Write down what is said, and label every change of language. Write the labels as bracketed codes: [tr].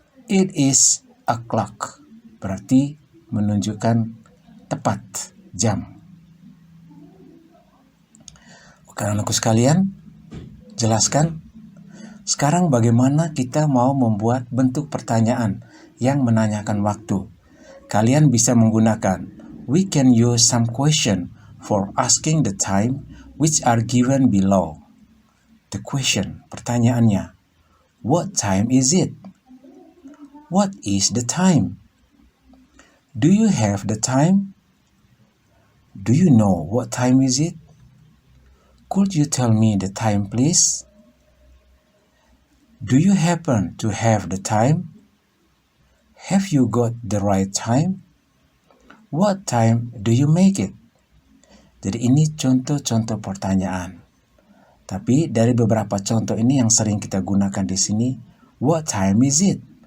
[en] It is o'clock. [id] Berarti menunjukkan tepat jam. Oke, anakku sekalian, jelaskan. Sekarang bagaimana kita mau membuat bentuk pertanyaan yang menanyakan waktu. Kalian bisa menggunakan [en] we can use some question for asking the time which are given below. The question, pertanyaannya, what time is it? What is the time? Do you have the time? Do you know what time is it? Could you tell me the time, please? Do you happen to have the time? Have you got the right time? What time do you make it? [id] Jadi ini contoh-contoh pertanyaan. Tapi dari beberapa contoh ini yang sering kita gunakan di sini, [en] what time is it?